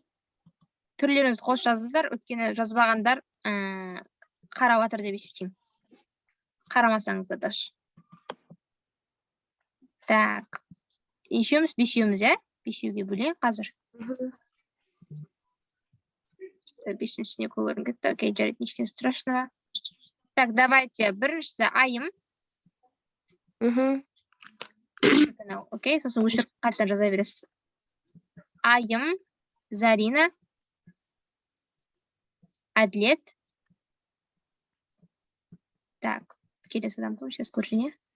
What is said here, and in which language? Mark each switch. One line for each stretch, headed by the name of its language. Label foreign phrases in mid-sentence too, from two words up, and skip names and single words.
Kazakh: Түрлеріңізді қос жазыңыздар, өйткені жазбағандар қарап отыр деп есептеймін. Қарамасаңыздар даже. Так. Нешеуміз? Бесеуміз, иә? Бесеуге бөлейін қазір. Бесіншісіне көргім кетті. Окей, жарайды,
Russian: ничего страшного. Так, давайте.
Kazakh: Біріншісі айым. Окей, сосын өшіріп қайтадан жаза бересіз. Айым, Зарина, Әділет. Так, келесі адам кім? Сейчас көршіне.